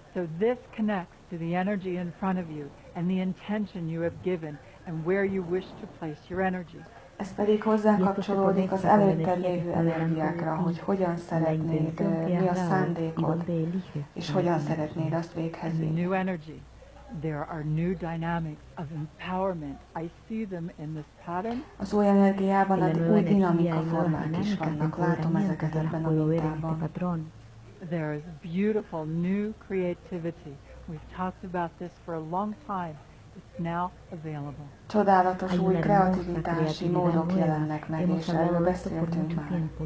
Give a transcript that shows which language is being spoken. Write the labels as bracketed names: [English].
[English] So this connects to the energy in front of you and the intention you have given and where you wish to place your energy. [Hungarian] Ez pedig hozzákapcsolódik az előtted lévő energiákra, hogy hogyan szeretnéd, mi a szándékod, és hogyan szeretnéd azt véghez vinni. [English] New energy. There are new dynamics of empowerment. I see them in this pattern. [Hungarian] Az új energiában új dinamika formák is vannak. Látom ezeket ebben a mintában. [English] There is beautiful new creativity. We've talked about this for a long time. It's now available. [Hungarian] Csodálatos új kreativitási módok jelennek meg, és erről beszéltünk már.